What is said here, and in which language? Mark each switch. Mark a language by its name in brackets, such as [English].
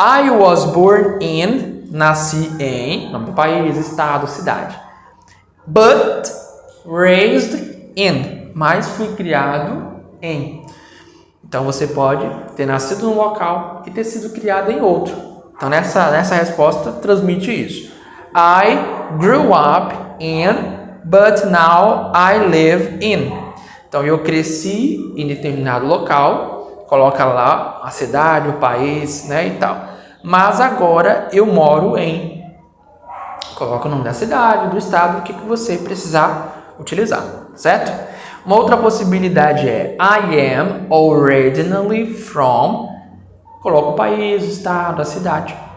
[English] I was born in, [Portuguese] nasci em, nome do país, estado, cidade. [English] But raised in, [Portuguese] mas fui criado em. Então você pode ter nascido num local e ter sido criado em outro. Então nessa resposta transmite isso. [English] I grew up in, but now I live in. [Portuguese] Então eu cresci em determinado local, coloca lá a cidade, o país, né, e tal. Mas agora eu moro em. Coloca o nome da cidade, do estado, o que você precisar utilizar, certo? Uma outra possibilidade é [English] I am originally from, [Portuguese] coloca o país, o estado, a cidade.